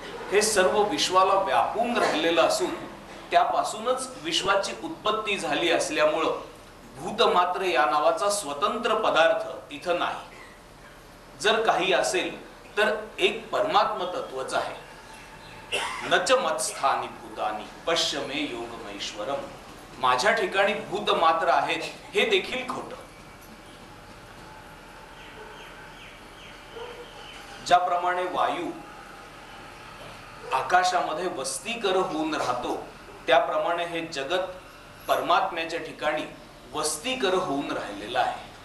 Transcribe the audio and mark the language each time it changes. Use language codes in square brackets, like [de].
[mr] हे सर्व विश्वाला व्यापून राहिलेलं असून त्यापासूनच विश्वाची उत्पत्ती झाली असल्यामुळं भूतमात्र या नावाचा स्वतंत्र पदार्थ इथं नाही. जर काही असेल तर एक परमात्म तत्वच आहे. [sa] नच मत्स्थानी भूतानी पश्य मे योगमैश्वरम. [mr] माझ्या ठिकाणी भूत मात्र आहेत हे देखील खोटं. ज्याप्रमाणे वायू आकाशामध्ये वस्तीकर होऊन राहतो त्याप्रमाणे हे जगत परमात्म्याच्या ठिकाणी वस्तीकर होऊन राहिलेलं आहे.